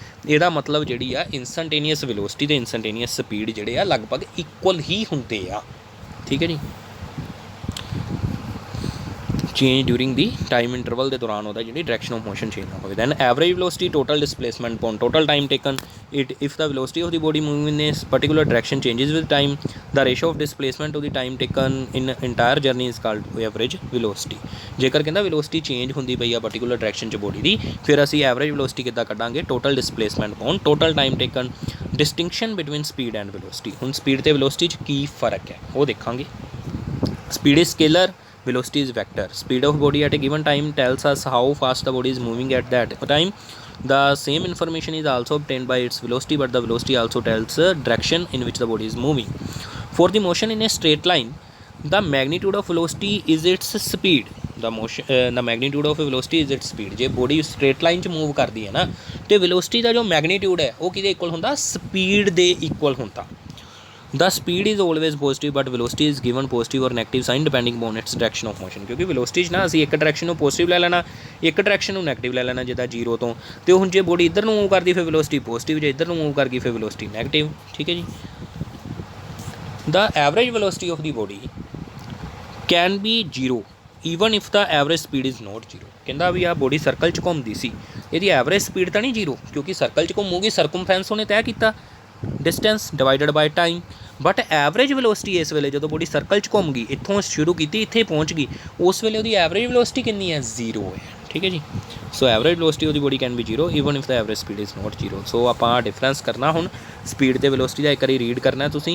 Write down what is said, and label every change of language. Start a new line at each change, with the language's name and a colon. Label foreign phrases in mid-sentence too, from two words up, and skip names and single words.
Punjabi: ਇਹਦਾ ਮਤਲਬ ਜਿਹੜੀ ਆ
English: instantaneous velocity
Punjabi: ਅਤੇ
English: instantaneous speed
Punjabi: ਜਿਹੜੇ ਆ ਲਗਭਗ ਇਕੁਅਲ ਹੀ ਹੁੰਦੇ ਆ। ਠੀਕ ਹੈ ਜੀ।
English: change during the time interval
Punjabi: ਦੇ ਦੌਰਾਨ ਉਹਦਾ ਜਿਹੜੀ
English: direction of motion change
Punjabi: ਨਾ ਹੋਵੇ।
English: then average velocity, total displacement upon total time taken. if the velocity of the body moving in a particular direction changes with time, the ratio of displacement to the time taken in entire journey is called average velocity।
Punjabi: ਜੇਕਰ ਕਹਿੰਦਾ
English: velocity change
Punjabi: ਹੁੰਦੀ ਪਈ ਆ
English: particular direction
Punjabi: 'ਚ ਬੋਡੀ ਦੀ, ਫਿਰ ਅਸੀਂ
English: average velocity
Punjabi: ਕਿੱਦਾਂ ਕੱਢਾਂਗੇ,
English: total displacement upon total time taken. distinction between speed and velocity.
Punjabi: ਹੁਣ ਸਪੀਡ ਅਤੇ ਵੈਲੋਸਿਟੀ 'ਚ ਕੀ ਫਰਕ ਹੈ ਉਹ ਦੇਖਾਂਗੇ।
English: speed is scalar, velocity is vector। speed of body at a given time tells us how fast the body is moving at that time। the same information is also obtained by its velocity, but the velocity also tells direction in which the body is moving। for the motion in a straight line, the magnitude of velocity is its speed। the magnitude of a velocity is its speed।
Punjabi: ਜੇ ਬੋਡੀ
English: straight line
Punjabi: 'ਚ ਮੂਵ ਕਰਦੀ ਹੈ ਨਾ, ਅਤੇ ਵੈਲੋਸਿਟੀ ਦਾ ਜੋ ਮੈਗਨੀਟਿਊਡ ਹੈ ਉਹ ਕਿਹਦੇ ਇਕੁਅਲ ਹੁੰਦਾ, ਸਪੀਡ ਦੇ ਇਕੁਅਲ ਹੁੰਦਾ।
English: the speed is always positive but velocity is given positive or negative sign depending upon its direction of motion।
Punjabi: ਕਿਉਂਕਿ ਵੈਲੋਸਿਟੀ 'ਚ ਨਾ ਅਸੀਂ ਇੱਕ ਡਾਇਰੈਕਸ਼ਨ ਨੂੰ ਪੋਜ਼ੀਟਿਵ ਲੈ ਲੈਣਾ, ਇੱਕ ਡਾਇਰੈਕਸ਼ਨ ਨੂੰ ਨੈਗੇਟਿਵ ਲੈ ਲੈਣਾ, ਜਿੱਦਾਂ ਜ਼ੀਰੋ ਤੋਂ। ਅਤੇ ਹੁਣ ਜੇ ਬੋਡੀ ਇੱਧਰ ਨੂੰ ਮੂਵ ਕਰਦੀ ਫਿਰ ਵੈਲੋਸਿਟੀ ਪੋਜ਼ੀਟਿਵ, ਜੇ ਇੱਧਰ ਨੂੰ ਮੂਵ ਕਰ ਗਈ ਫਿਰ ਵੈਲੋਸਿਟੀ ਨੈਗੇਟਿਵ। ਠੀਕ ਹੈ ਜੀ।
English: the average velocity of the body can be 0 even if the average speed is not zero.
Punjabi: ਕਹਿੰਦਾ ਵੀ ਆ ਬੋਡੀ ਸਰਕਲ 'ਚ ਘੁੰਮਦੀ ਸੀ, ਇਹਦੀ
English: average speed
Punjabi: ਤਾਂ ਨਹੀਂ ਜ਼ੀਰੋ, ਕਿਉਂਕਿ ਸਰਕਲ 'ਚ ਘੁੰਮੂਗੀ, ਸਰਕਮਫੈਰੈਂਸ ਉਹਨੇ ਤੈਅ ਕੀਤਾ,
English: distance divided by time. but average velocity
Punjabi: ਇਸ ਵੇਲੇ ਜੋ
English: body circle
Punjabi: 'ਚ ਘੁੰਮ ਗਈ, ਇੱਥੋਂ ਸ਼ੁਰੂ ਕੀ ਇੱਥੇ ਪਹੁੰਚ ਗਈ, ਉਸ ਵੇਲੇ ਉਸਕੀ
English: average velocity
Punjabi: ਕਿਤਨੀ ਹੈ?
Hindi: जीरो है। ठीक है जी।
English: so average velocity उसकी body can be zero even if the average speed is not zero।
Punjabi: ਸੋ ਆਪ ਡਿਫਰੈਂਸ ਕਰਨਾ ਹੁਣ ਸਪੀਡ ਤੇ ਵੈਲੋਸਿਟੀ ਕਾ ਇੱਕ ਬਾਰ ਰੀਡ ਕਰਨਾ ਤੁਸੀਂ।